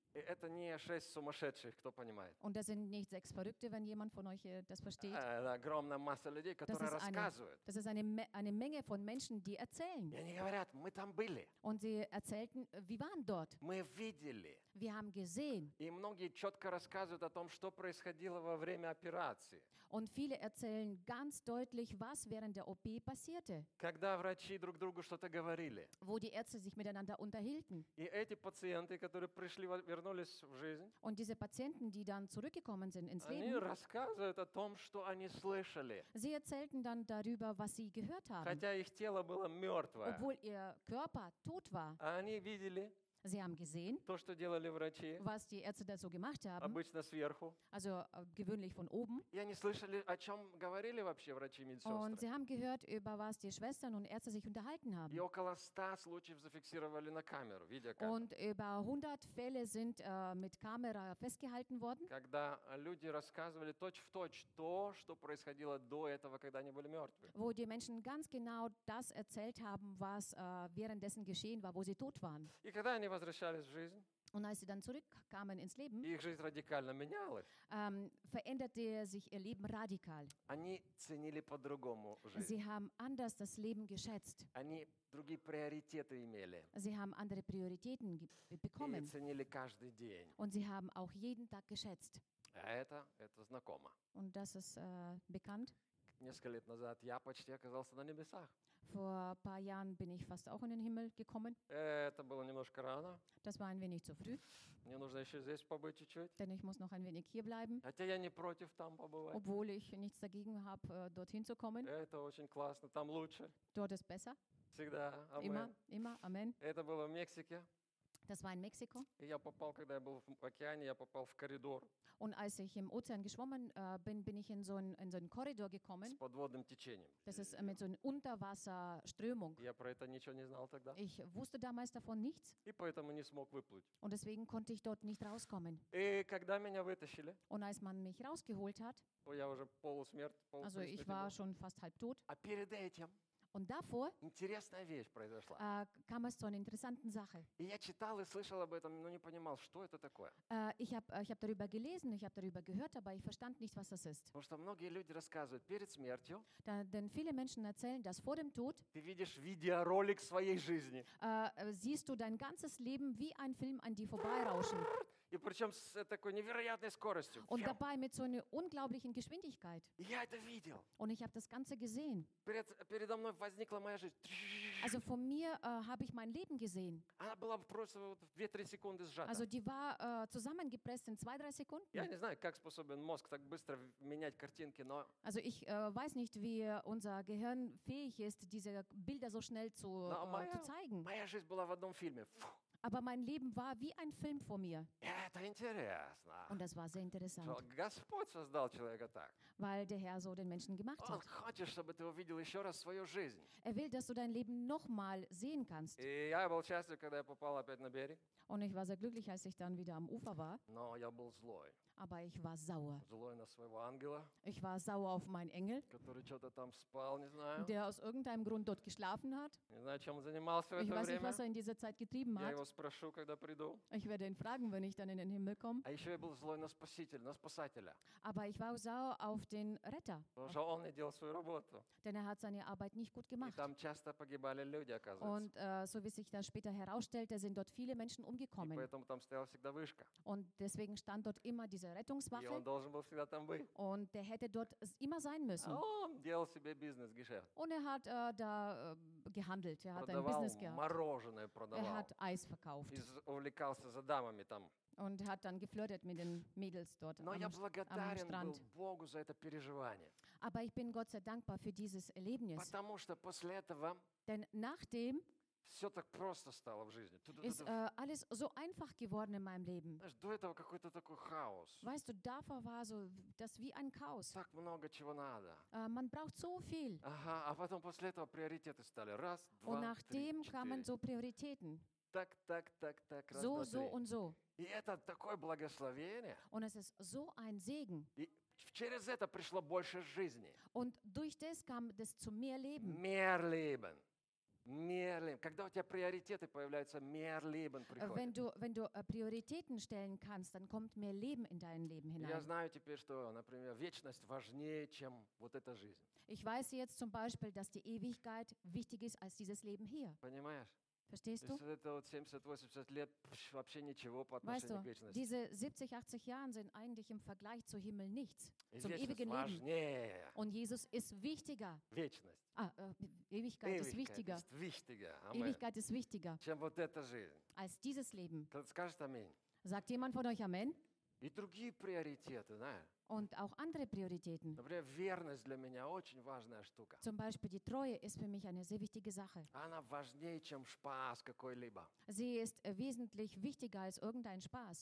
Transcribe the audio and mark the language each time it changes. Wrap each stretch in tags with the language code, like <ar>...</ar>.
<ru>И это не 6 сумасшедших, кто понимает.</ru> <de>Und das sind nicht 6 Verrückte, wenn jemand von euch das versteht.</de> <ru>Это огромная масса людей, которые рассказывают.</ru> <de>Das ist eine Menge von Menschen, die erzählen.</de> <ru>И они говорят, мы там были.</ru> <de>Und sie erzählten, wir waren dort.</de> <ru>Мы видели.</ru> <de>Wir haben gesehen.</de> <ru>И многие четко рассказывают о том, что происходило во время операции.</ru> <de>Und viele erzählen ganz deutlich, was während der OP passierte.</de> <ru>Когда врачи друг другу что-то говорили.</ru> <de>Wo die Ärzte sich miteinander unterhielten.</de> <ru>И эти пациенты, которые пришли, вернулись в жизнь.</ru> <de>Und diese Patienten, die dann zurückgekommen sind ins Leben.</de> <ru>Они рассказывают о том, что они слышали.</ru> <de>Sie erzählten dann darüber, was sie gehört haben.</de> <ru>Хотя их тело было мертвое.</ru> <de>Obwohl ihr Körper tot war.</de> <ru>А они видели.</ru> <de>Sie haben gesehen,</de> <ru>то, что делали врачи,</ru> <de>was die Ärzte dazu gemacht haben,</de> <ru>обычно сверху,</ru> <de>also gewöhnlich von oben.</de> <ru>И они слышали, о чем говорили вообще врачи, медсестры.</ru> <de>Und sie haben gehört, über was die Schwestern und Ärzte sich unterhalten haben.</de> <ru>И около 100 случаев зафиксировали на камеру, видеокамеру.</ru> <de>Und über 100 Fälle sind mit Kamera festgehalten worden.</de> <ru>Когда люди рассказывали точь-в-точь то, что происходило до этого, когда они были мертвы.</ru> <de>Wo die Menschen ganz genau das erzählt haben, was währenddessen geschehen war, wo sie tot waren.</de> <ru>Они возвращались в жизнь.</ru> <de>Und als sie dann zurückkamen ins Leben,</de> <ru>их жизнь радикально менялась.</ru> <de>Veränderte sich ihr Leben radikal.</de> <ru>Они ценили по-другому жизнь.</ru> <de>Sie haben anders das Leben geschätzt.</de> <ru>Они другие приоритеты имели.</ru> <de>Sie haben andere Prioritäten bekommen.</de> <ru>И ценили каждый день.</ru> <de>Und sie haben auch jeden Tag geschätzt.</de> <ru>А это знакомо.</ru> <de>Und das ist bekannt.</de> <ru>Несколько лет назад я почти оказался на небесах.</ru> <de>Vor ein paar Jahren bin ich fast auch in den Himmel gekommen.</de> <ru>Это было немножко рано.</ru> <de>Das war ein wenig zu früh.</de> <ru>Мне нужно еще здесь побыть чуть-чуть.</ru> <de>Denn ich muss noch ein wenig hier bleiben.</de> <ru>Хотя я не против там побывать.</ru> <de>Obwohl ich nichts dagegen habe, dorthin zu kommen.</de> <ru>Это очень классно, там лучше.</ru> <de>Dort ist besser.</de> <ru>Всегда. Amen.</ru> <de>Immer, amen.</de> <ru>Это было в Мексике.</ru> <de>Das war in Mexiko.</de> <ru>Я попал, когда я был в океане, я попал в коридор.</ru> <de>Und als ich im Ozean geschwommen bin ich in so einen Korridor gekommen.</de> <ru>С подводным течением.</ru> <de>Das ist mit so einer Unterwasserströmung.</de> <ru>Я про это ничего не знал тогда.</ru> <de>Ich wusste damals davon nichts.</de> <ru>И поэтому не смог выплыть.</ru> <de>Und deswegen konnte ich dort nicht rauskommen.</de> <ru>И когда меня вытащили?</ru> <de>Und als man mich rausgeholt hat.</de> <ru>Oh, я уже полусмерть.</ru> <de>Also ich war schon fast halbtot.</de> <ru>А перед этим?</ru> <de>Und davor</de> <ru>интересная вещь произошла.</ru> <de>Kam es zu einer interessanten Sache.</de> <ru>И я читал и слышал об этом, но не понимал, что это такое.</ru> <de>Ich habe darüber gelesen, ich habe darüber gehört, aber ich verstand nicht, was das ist.</de> <ru>Потому что многие люди рассказывают перед смертью.</ru> <de>Denn viele Menschen erzählen, dass vor dem Tod.</de> <ru>Ты видишь видеоролик своей жизни.</ru> <de>Siehst du dein ganzes Leben wie ein Film an dir vorbeirauschen.</de> <ru>И причем с такой невероятной скоростью.</ru> <de>Und dabei mit so einer unglaublichen Geschwindigkeit.</de> <ru>И я это видел.</ru> <de>Und ich habe das Ganze gesehen.</de> <ru>Передо мной возникла моя жизнь.</ru> <de>Also von mir habe ich mein Leben gesehen.</de> <ru>Она была просто в 2-3 секунды сжата.</ru> <de>Also die war zusammengepresst in 2-3 Sekunden.</de> <ru>Я не знаю, как способен мозг так быстро менять картинки, но...</ru> <de>Also ich weiß nicht, wie unser Gehirn fähig ist, diese Bilder so schnell zu zeigen.</de> <ru>Моя жизнь была в одном фильме.</ru> <de>Aber mein Leben war wie ein Film vor mir.</de> <ru>Это интересно.</ru> <de>Und das war sehr interessant.</de> <ru>Господь создал человека так.</ru> <de>Weil der Herr so den Menschen gemacht hat.</de> <ru>Он хочет, чтобы ты увидел еще раз свою жизнь.</ru> <de>Er will, dass du dein Leben nochmal sehen kannst.</de> <ru>И я был счастлив, когда я попал опять на берег.</ru> <de>Und ich war sehr glücklich, als ich dann wieder am Ufer war.</de> <ru>Но я был злой.</ru> <de>Aber ich war sauer.</de> <ru>Злой на своего ангела.</ru> <de>Ich war sauer auf meinen Engel.</de> <ru>Который что-то там спал, не знаю.</ru> <de>Der aus irgendeinem Grund dort geschlafen hat.</de> <ru>Не знаю, чем он занимался в это время.</ru> <de>Ich weiß nicht, was er in dieser Zeit getrieben hat.</de> <ru>Я его спрошу, когда приду.</ru> <de>Ich werde ihn fragen, wenn ich dann in den Himmel komme.</de> <ru>А еще я был злой на спасителя, на спасателя.</ru> <de>Aber ich war sauer auf den Retter.</de> <ru>Потому что он не делал свою работу.</ru> <de>Denn er hat seine Arbeit nicht gut gemacht.</de> <ru>И там часто погибали люди, оказывается.</ru> <de>Und so wie sich dann später herausstellte, sind dort viele Menschen umgekommen.</de> <ru>И поэтому там стояла всегда вышка.</ru> <de>Und deswegen stand dort immer diese Rettungswache. Und er</de> <ru>должен был всегда там быть.</ru> <de>Und der hätte dort immer sein müssen.</de> <ru>Он делал себе бизнес-гешефт.</ru> <de>Und er hat da gehandelt. Er</de> <ru>продавал</ru> <de>hat ein Business gehabt.</de> <ru>Мороженое продавал.</ru> <de>Er hat Eis verkauft.</de> <ru>И увлекался за дамами там.</ru> <de>Und hat dann geflirtet mit den Mädels dort am Strand.</de> <ru>Богу за это переживание.</ru> <de>Aber ich bin Gott sehr dankbar für dieses Erlebnis.</de> <ru>Потому что после этого.</ru> <de>Denn nachdem.</de> <ru>Все так просто стало в жизни.</ru> <de>Ist alles so einfach geworden in meinem Leben.</de> <ru>Знаешь, до этого какой-то такой хаос.</ru> <de>Weißt du, davor war so das wie ein Chaos.</de> <ru>Так много чего надо.</ru> <de>Man braucht so viel.</de> <ru>Ага, а потом после этого приоритеты стали раз, два, три, четыре.</ru> <de>Und nachdem kamen so Prioritäten.</de> <ru>Так, так, так, так, раз, два, три.</ru> <de>So und so.</de> <ru>И это такое благословение.</ru> <de>Und es ist so ein Segen.</de> <ru>И через это пришло больше жизни.</ru> <de>Und durch das kam das zu mehr Leben. Mehr Leben. Mehr Leben.</de> <ru>Когда у тебя приоритеты появляются,</ru> <de>mehr Leben</de> <ru>приходит.</ru> <de>Wenn du Prioritäten stellen kannst, dann kommt mehr Leben in dein Leben hinein.</de> <ru>Я знаю теперь, что, например, вечность важнее, чем вот эта жизнь.</ru> <de>Ich weiß jetzt zum Beispiel, dass die Ewigkeit wichtig ist als dieses Leben hier.</de> <ru>Понимаешь?</ru> <de>Verstehst du?</de> <ru>Это вот 70-80 лет вообще ничего по отношению к вечности.</ru> <de>Diese 70-80 Jahre sind eigentlich im Vergleich zum Himmel nichts, zum ewigen Leben. Und Jesus ist wichtiger.</de> <ru>Вечность.</ru> <de>Ewigkeit ist wichtiger. Ewigkeit ist wichtiger. Ewigkeit ist wichtiger.</de> <ru>Чем вот эта жизнь.</ru> <de>Als dieses Leben.</de> <ru>Скажет аминь.</ru> <de>Sagt jemand von euch Amen?</de> <ru>И другие приоритеты, да?</ru> <de>Und auch andere Prioritäten.</de> <ru>Например, верность для меня очень важная штука.</ru> <de>Zum Beispiel die Treue ist für mich eine sehr wichtige Sache.</de> <ru>Она важнее, чем Spaß какой-либо.</ru> <de>Sie ist wesentlich wichtiger als irgendein Spaß.</de>